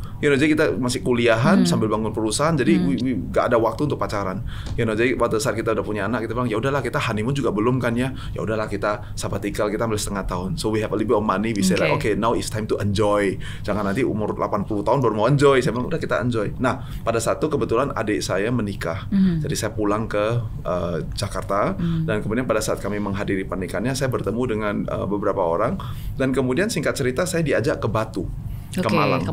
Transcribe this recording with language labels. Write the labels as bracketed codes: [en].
[id] Jadi kita masih kuliahan sambil bangun perusahaan, jadi we gak ada waktu untuk pacaran. Jadi pada saat kita udah punya anak, kita bilang ya udahlah kita honeymoon juga belum kan ya. Ya udahlah kita sabbatical, kita ambil setengah tahun. [en] So we have a little bit of money, we say like okay, now it's time to enjoy. [id] Jangan nanti umur 80 tahun baru mau enjoy. Saya bilang udah kita enjoy. Nah, pada saat itu kebetulan adik saya menikah. Jadi saya pulang ke Jakarta dan kemudian pada saat kami menghadiri pernikahannya saya bertemu dengan beberapa orang dan kemudian singkat cerita saya diajak ke Batu. Ke